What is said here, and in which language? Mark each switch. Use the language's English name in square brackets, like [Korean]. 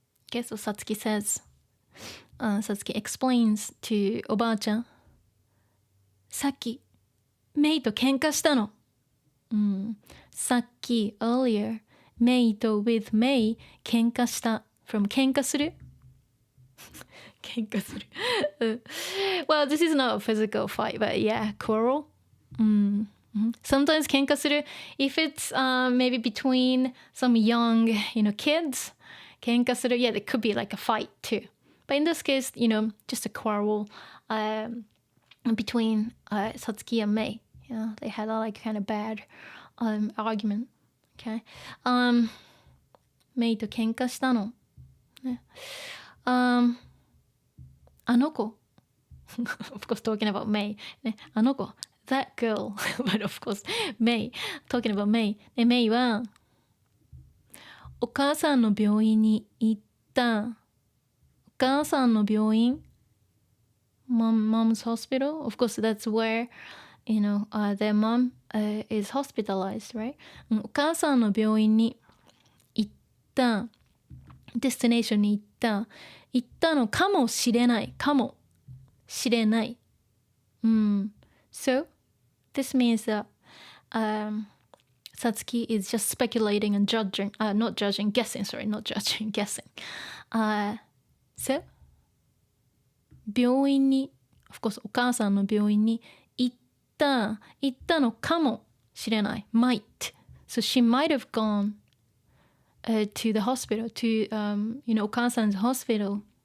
[English] Okay, so Satsuki says, Satsuki explains to おばあちゃん、 [Japanese] さっき、メイと喧嘩したの。 [English] さっき earlier メイと with メイ喧嘩した from 喧嘩する喧嘩するwell, this is not a physical fight, but yeah, quarrel. Sometimes 喧嘩する if it's maybe between some young, kids 喧嘩する yeah, it could be like a fight too. But in this case, just a quarrel between Satsuki and Mei. They had a like kind of bad argument. [Japanese] Okay. メイと喧嘩したの。ね。あの子。 [English] of course, talking about May. [Japanese] ね。あの子。 [English] That girl. But of course, May. Talking about May. [Japanese] で、May は、お母さんの病院に行った。お母さんの病院。 [English] Mom's hospital. Of course, that's where, their mom is hospitalized, right? [Japanese] お母さんの病院に行った。 destination に行ったのかもしれない。かもしれない。 [English] So, this means that Satsuki is just speculating and judging, not judging, guessing, sorry, not judging, guessing. [Japanese] So, 病院に、 [English] of course, [Japanese] お母さんの病院に行ったのかもしれない。 [English] might. So she might have gone to the hospital, to, お母さん's hospital.